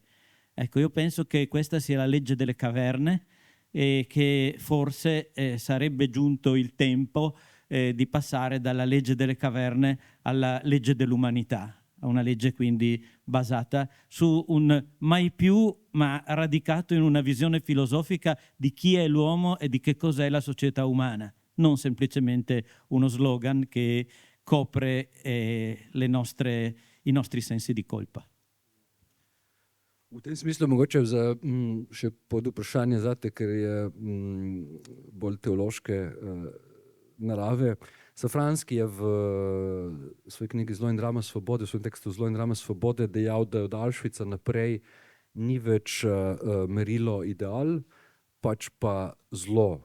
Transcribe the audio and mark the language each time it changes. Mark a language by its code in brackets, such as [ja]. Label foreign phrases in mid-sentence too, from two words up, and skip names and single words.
[it] Ecco, io penso che questa sia la legge delle caverne e che forse sarebbe giunto il tempo di passare dalla legge delle caverne alla legge dell'umanità, una legge quindi basata su un mai più, ma radicato in una visione filosofica di chi è l'uomo e di che cos'è la società umana, non semplicemente uno slogan che copre i nostri sensi di colpa. [sl] V tem smislu mogoče še pod vprašanje zate, ker je bolj teološke narave. Safranski je v svoji knjigi Zlo in drama svobode, v svojem tekstu Zlo in drama svobode dejal, da od Auschwitza naprej ni več merilo ideal, pač pa zlo.